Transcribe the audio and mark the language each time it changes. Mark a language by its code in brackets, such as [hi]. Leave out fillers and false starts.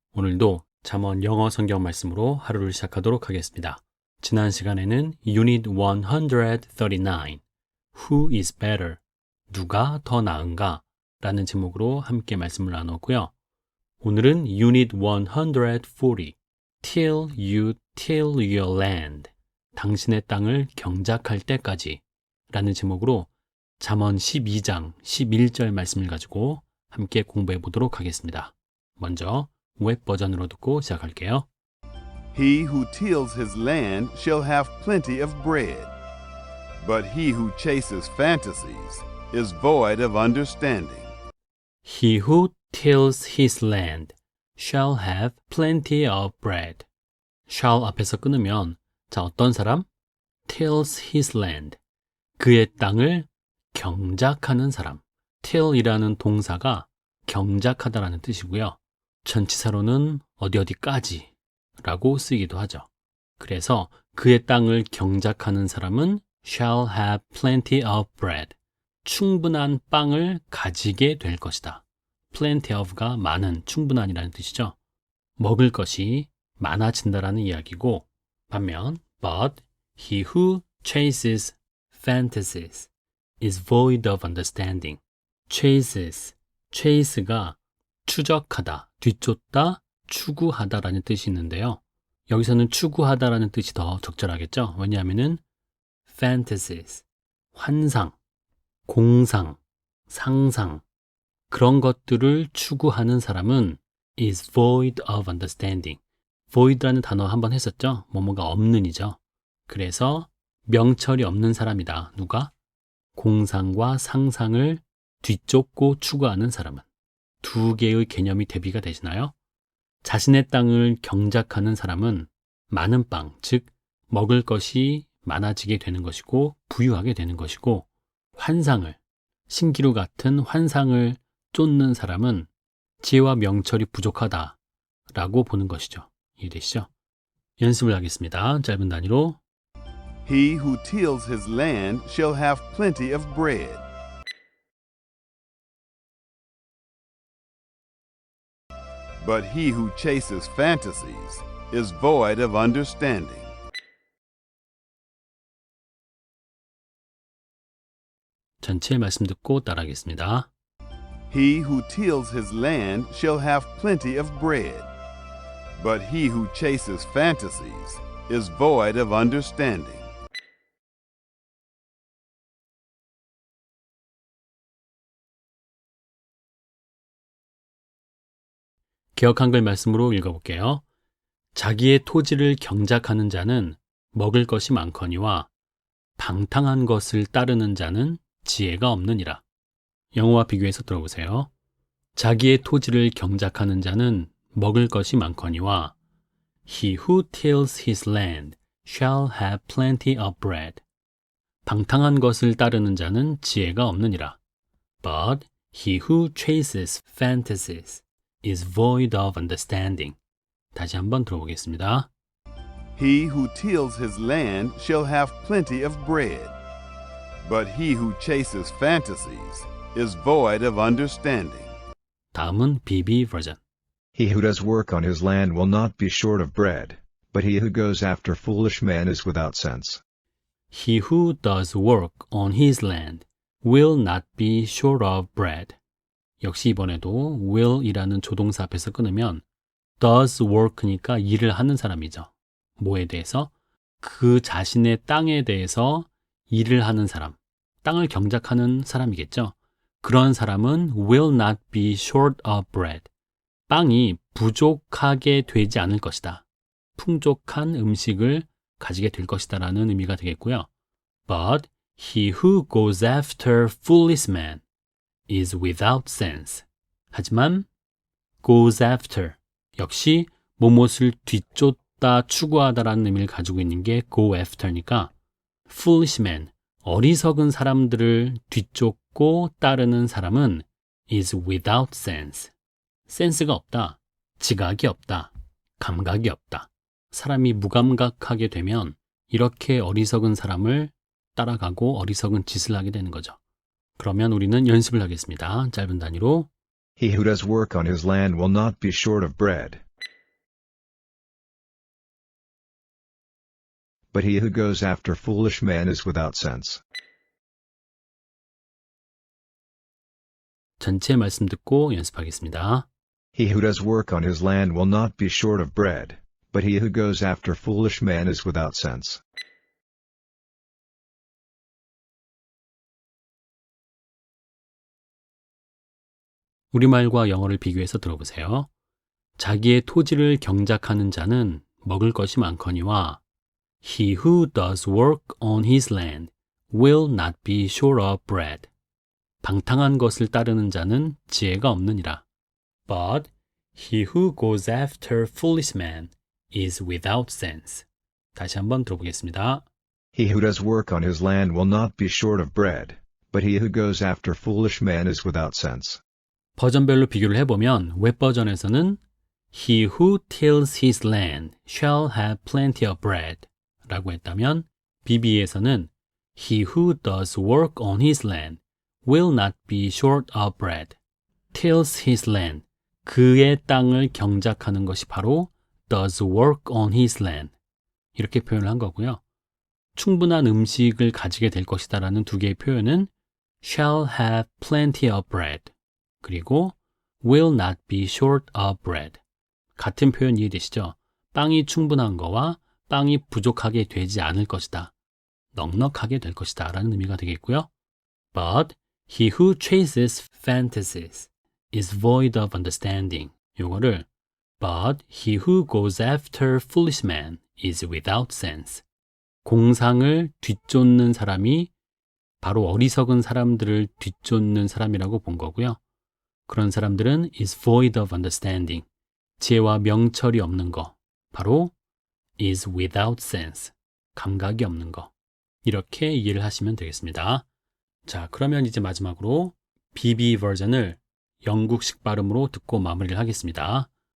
[ko] 오늘도 잠언 영어 성경 말씀으로 하루를 시작하도록 하겠습니다. 지난 시간에는 [en] Unit 139, Who is better? [ko] 누가 더 나은가? 라는 제목으로 함께 말씀을 나눴고요. 오늘은 [en] Unit 140, Till you till your land. [ko] 당신의 땅을 경작할 때까지 라는 제목으로 잠언 12장 11절 말씀을 가지고 함께 공부해 보도록 하겠습니다. 먼저 웹 버전으로 듣고 시작할게요. [en] He who tills his land shall have plenty of bread, but he who chases fantasies is void of understanding. He who tills his land shall have plenty of bread. [ko] shall 앞에서 끊으면 어떤 사람? [en] tills his land. [ko] 그의 땅을 경작하는 사람. till이라는 동사가 경작하다라는 뜻이고요. 전치사로는 어디까지 라고 쓰이기도 하죠. 그래서 그의 땅을 경작하는 사람은 [en] shall have plenty of bread. [ko] 충분한 빵을 가지게 될 것이다. plenty of가 많은, 충분한이라는 뜻이죠. 먹을 것이 많아진다라는 이야기고, 반면 [en] but he who chases fantasies is void of understanding. [ko] chase가 추적하다, 뒤쫓다, 추구하다라는 뜻이 있는데요. 여기서는 추구하다라는 뜻이 더 적절하겠죠. 왜냐하면은 fantasies, 환상, 공상, 상상 그런 것들을 추구하는 사람은 [en] is void of understanding. [ko] void라는 단어 한번 했었죠. 뭐뭐가 없는이죠. 그래서 명철이 없는 사람이다. 누가? 공상과 상상을 뒤쫓고 추구하는 사람은. 두 개의 개념이 대비가 되시나요? 자신의 땅을 경작하는 사람은 많은 빵, 즉 먹을 것이 많아지게 되는 것이고 부유하게 되는 것이고, 환상을, 신기루 같은 환상을 쫓는 사람은 지혜와 명철이 부족하다라고 보는 것이죠. 이해되시죠? 연습을 하겠습니다. 짧은 단위로. [en] He who tills his land shall have plenty of bread, but he who chases fantasies is void of understanding. [ko] 전체 말씀 듣고 따라하겠습니다. [en] He who tills his land shall have plenty of bread, but he who chases fantasies is void of understanding. [ko] 개역 한글 말씀으로 읽어볼게요. 자기의 토지를 경작하는 자는 먹을 것이 많거니와 방탕한 것을 따르는 자는 지혜가 없느니라. 영어와 비교해서 들어보세요. 자기의 토지를 경작하는 자는 먹을 것이 많거니와 [en] He who tills his land shall have plenty of bread. [ko] 방탕한 것을 따르는 자는 지혜가 없느니라. [en] But he who chases fantasies is void of understanding. [ko] 다시 한번 들어보겠습니다. [en] He who tills his land shall have plenty of bread, but he who chases fantasies is void of understanding. [ko] 다음은 BB 버전. [en] He who does work on his land will not be short of bread, but he who goes after foolish men is without sense. He who does work on his land will not be short of bread. [ko] 역시 이번에도 will이라는 조동사 앞에서 끊으면 does work니까 일을 하는 사람이죠. 뭐에 대해서? 그 자신의 땅에 대해서 일을 하는 사람, 땅을 경작하는 사람이겠죠. 그런 사람은 [en] will not be short of bread. [ko] 빵이 부족하게 되지 않을 것이다. 풍족한 음식을 가지게 될 것이다 라는 의미가 되겠고요. [en] But he who goes after foolish men is without sense. [ko] 하지만 goes after 역시 무엇을 뒤쫓다 추구하다라는 의미를 가지고 있는 게 go after니까 foolish man, 어리석은 사람들을 뒤쫓고 따르는 사람은 [en] is without sense. [ko] 센스가 없다, 지각이 없다, 감각이 없다. 사람이 무감각하게 되면 이렇게 어리석은 사람을 따라가고 어리석은 짓을 하게 되는 거죠. 그러면 우리는 연습을 하겠습니다. 짧은 단위로. [en] He who does work on his land will not be short of bread. But he who goes after foolish men is without sense. [ko] 전체 말씀 듣고 연습하겠습니다. [en] He who does work on his land will not be short of bread, but he who goes after foolish men is without sense. [ko] 우리말과 영어를 비교해서 들어보세요. 자기의 토지를 경작하는 자는 먹을 것이 많거니와 [en] He who does work on his land will not be short of bread. [ko] 방탕한 것을 따르는 자는 지혜가 없느니라. [en] But he who goes after foolish men is without sense. [ko] 다시 한번 들어보겠습니다. [en] He who does work on his land will not be short of bread, but he who goes after foolish men is without sense. [ko] 버전별로 비교를 해보면 웹 버전에서는 [en] He who tills his land shall have plenty of bread [ko] 라고 했다면 BB에서는 [en] He who does work on his land will not be short of bread. tills his land, [ko] 그의 땅을 경작하는 것이 바로 [en] does work on his land. [ko] 이렇게 표현을 한 거고요. 충분한 음식을 가지게 될 것이다 라는 두 개의 표현은 [en] shall have plenty of bread. [ko] 그리고 [en] will not be short of bread. [ko] 같은 표현 이해되시죠? 빵이 충분한 거와 빵이 부족하게 되지 않을 것이다. 넉넉하게 될 것이다 라는 의미가 되겠고요. [en] But he who chases fantasies is void of understanding. [ko] 요거를 [en] But he who goes after foolish men is without sense. [ko] 공상을 뒤쫓는 사람이 바로 어리석은 사람들을 뒤쫓는 사람이라고 본 거고요. 그런 사람들은 [en] is void of understanding. [ko] 지혜와 명철이 없는 거. 바로 [en] is without sense. [ko] 감각이 없는 거. 이렇게 이해를 하시면 되겠습니다. 자, 그러면 이제 마지막으로 BB 버전을 영국식 발음으로 듣고 마무리를 하겠습니다.